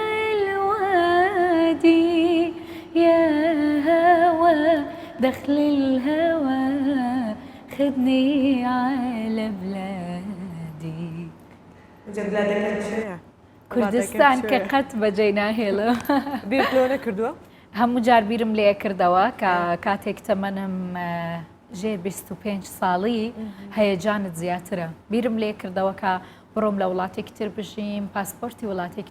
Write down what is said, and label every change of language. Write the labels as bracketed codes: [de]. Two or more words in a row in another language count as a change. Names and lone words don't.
[ar] الوادي يا هوى دخل الهوى خدني على بلادي [ckb] کوردستان کە قەت بەجێ ناهێڵە بیرلۆ نەکردووە؟ هەموو جار بیرم لێ کردەوە کە کاتێک تەمەنم ژێر 25 ساڵی هەیەجانت زیاترە بیرم لێ کردەوە کە بڕۆم لە وڵاتێکی تر بژیم پاسپۆرتی وڵاتێکی